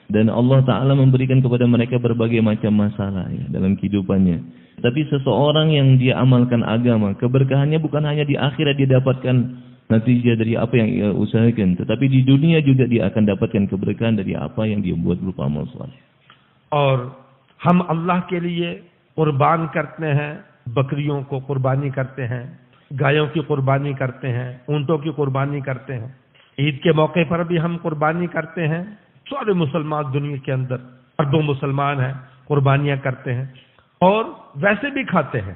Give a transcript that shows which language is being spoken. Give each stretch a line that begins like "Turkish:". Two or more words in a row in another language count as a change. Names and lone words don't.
Indonesian: Dan Allah Ta'ala memberikan kepada mereka berbagai macam masalah ya, dalam kehidupannya. Tapi seseorang yang dia amalkan agama, keberkahannya bukan hanya di akhirat dia dapatkan natijah dari apa yang ia usahakan, tetapi di dunia juga dia akan dapatkan keberkahan dari apa yang dia buat berupa amal saleh.
Urdu: اور ہم اللہ کے لیے قربان کرتے ہیں، بکریوں کو قربانی کرتے ہیں، گایوں کی قربانی کرتے ہیں، اونٹوں کی قربانی کرتے ہیں. عید کے موقع پر بھی ہم قربانی کرتے ہیں۔ سارے مسلمان دنیا کے اندر اربوں مسلمان ہیں، قربانیاں کرتے ہیں اور ویسے بھی کھاتے ہیں.